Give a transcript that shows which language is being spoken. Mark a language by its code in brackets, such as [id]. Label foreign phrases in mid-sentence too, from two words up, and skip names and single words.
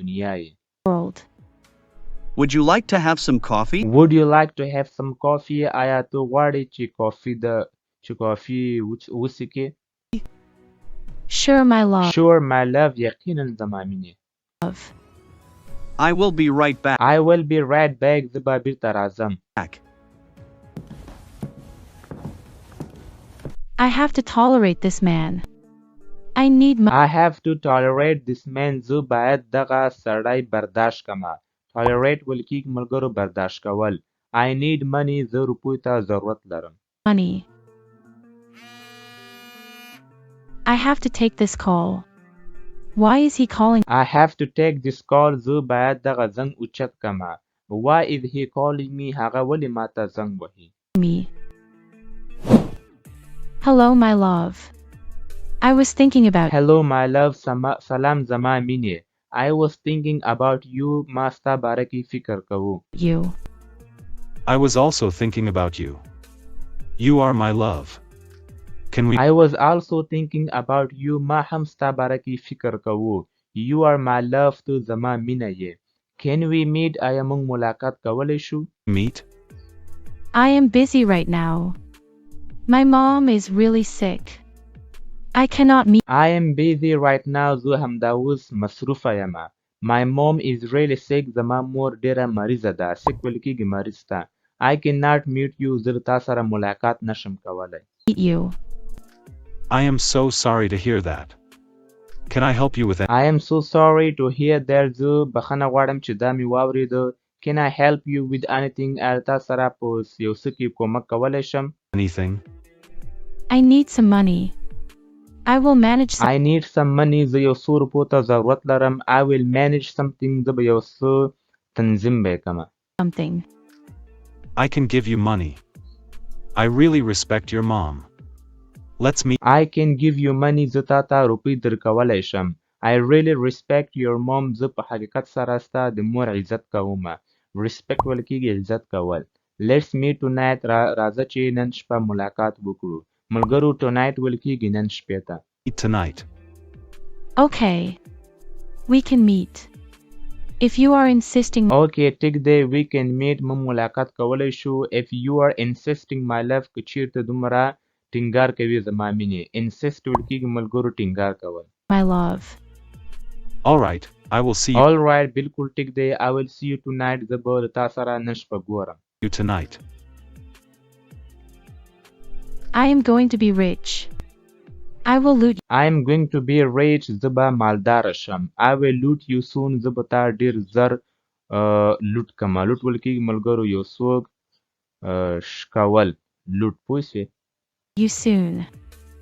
[ps] تو زما ټوله دنیا یې. [en] Would you like to have some coffee? Would you like to have some coffee? [ps] آیا ته غواړې چې کافي وڅښې؟ [en] Sure, my love. Sure, my love. [ps] یقینا زما مینې. [en] I will be right back. I will be right back. [ps] زه به بیرته راځم. [en] I have to tolerate this man. I need I have to tolerate this man. [ps] زه باید دغه سړی برداشت کړم. Tolerate ول کېږي ملګرو برداشت کول. [en] I need money. [ps] زه روپیو ته ضرورت لرم. [en] money. I have to take this call. Why is he calling I have to take this call. [ps] زه باید دغه زنګ اوچت کړم. [en] Why is he calling me? [ps] هغه ولې ماته زنګ وهي؟ [en] me? Hello, my love. I was thinking about Hello, my love. [ps] سلام زما مینې. [en] I was thinking about you. [ps] ما ستا باره کې فکر کوو. [en] you. I was also thinking about you. You are my love. Can we? I was also thinking about you. [ps] ما هم ستا باره کې فکر کوو. [en] You are my love. [ps] تو زما مینه یې. [en] Can we meet? [ps] آیا موږ ملاقات کولی شو؟ [en] Meet? I am busy right now. My mom is really sick. I cannot meet. I am busy right now. [ps] زه همدا اوس مصروفه یم. [en] My mom is really sick. [ps] زما مور ډیره مریضه ده. sick ویل کېږي مریض ته. [en] I cannot meet you. [ps] زه تا سره ملاقات نشم کولی. [en] you. I am so sorry to hear that. Can I help you with that? I am so sorry to hear that. [ps] زه بخښنه غواړم چې دا مې واورېده. [en] Can I help you with anything? [ps] آیا تا سره په یو څه کې کومک کولی شم؟ [en] Anything? I need some money. I will manage I need some money. [ps] زه یو څو روپو ته ضرورت لرم. [en] I will manage something. [ps] زه به یو څه تنظیم به یې کړم. [en] something. I can give you money. I really respect your mom. Let's meet. I can give you money. [ps] زه تا ته روپۍ درکولی شم. [en] I really respect your mom. [ps] زه په حقیقت سره ستا د مور عزت کوم. Respect ویل کېږي عزت کول. [en] Let's meet tonight. [ps] راځه چې نن شپه ملاقات وکړو. ملګرو tonight ویل کېږي نن شپې ته. [en] Meet tonight. Okay. We can meet. If you are insisting, Okay, [ps] ټیک دی. [en] We can meet. [ps] موږ ملاقات کولی شو. [en] If you are insisting my love. [ps] که چېرته دومره ټینګار کوي زما مینې. Insist ویل کېږي ملګرو ټینګار کول. [en] my love. All right. I will see All right, [ps] بالکل ټیک دی. [en] I will see you tonight. [ps] زه به تا سره نن شپه ګورم. [en] you tonight. I am going to be rich. I will loot you. I am going to be rich. [ps] زه به مالدار شم. [en] I will loot you soon. [ps] زه به تا ډیر زر لوټ کړم. لوټ ویل کېږي ملګرو یو څوک شکول. لوټ پوه شوې؟ [en] You soon.